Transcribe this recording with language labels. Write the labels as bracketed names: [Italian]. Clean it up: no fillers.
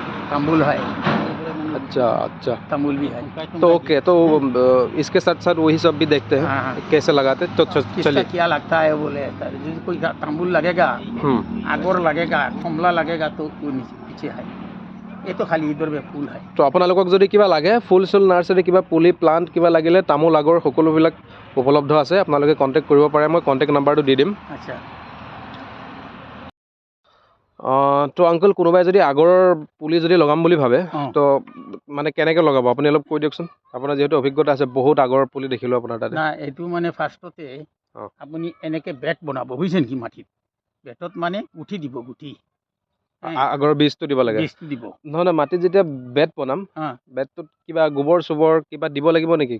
[Hindi] तंबुल है, अच्छा अच्छा तंबुल भी है। तो ओके, तो इसके साथ साथ वही सब भी देखते हैं, हाँ, हाँ। कैसे लगाते तो किसका चलिए। क्या लगता है बोले, जैसे कोई तंबुल लगेगा, आगोर लगेगा, कमला लगेगा, तो वो नीचे पीछे है। ये तो खाली इधर में फूल है। [Assamese] তো আপোনালোকক যদি কিবা লাগে, ফুল চুল নাৰ্চাৰী কিবা পুলি প্লাণ্ট কিবা লাগিলে, তামোল আগৰ সকলোবিলাক উপলব্ধ আছে, আপোনালোকে কণ্টেক্ট কৰিব পাৰে। মই কণ্টেক্ট নাম্বাৰটো দি দিম। [Hindi] अच्छा। [Assamese] তো আংকল কোনোবাই যদি আগৰৰ পুলি যদি লগাম বুলি ভাবে, অঁ। তো মানে কেনেকৈ লগাব আপুনি অলপ কৈ দিয়কচোন। আপোনাৰ যিহেতু অভিজ্ঞতা আছে, বহুত আগৰ পুলি দেখিলোঁ আপোনাৰ তাতে। না, এইটো মানে ফাৰ্ষ্টতে অঁ। আপুনি এনেকে বেট বনাব, বুজিছে নেকি? মাটিত বেটত মানে গুঠি দিব, গুঠি আগৰ বীজটো দিব লাগে? বীজটো দিব। নহয় নহয়, মাটিত যেতিয়া বেট বনাম, অঁ। বেটটোত কিবা গোবৰ চোবৰ কিবা দিব লাগিব নেকি?